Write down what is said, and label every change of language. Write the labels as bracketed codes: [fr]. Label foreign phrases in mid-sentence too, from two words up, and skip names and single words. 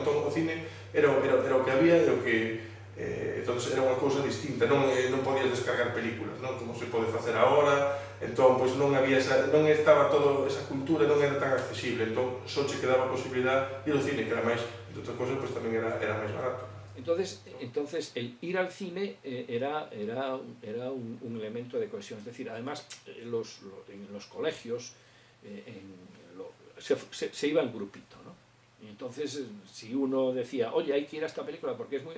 [gl] Entón o cine era o que había e o que... Entón era unha cousa distinta, non podías descargar películas, non? Como se pode facer agora, entón pois non estaba toda esa cultura, non era tan accesible, entón só che quedaba a posibilidad de ir ao cine, que era máis, entre outras cousas, pois tamén era máis barato. [es] Entonces el ir al cine era un elemento de cohesión, es decir, además en los colegios se iba en grupito, ¿no? Y entonces si uno decía, oye, hay que ir a esta película porque es muy...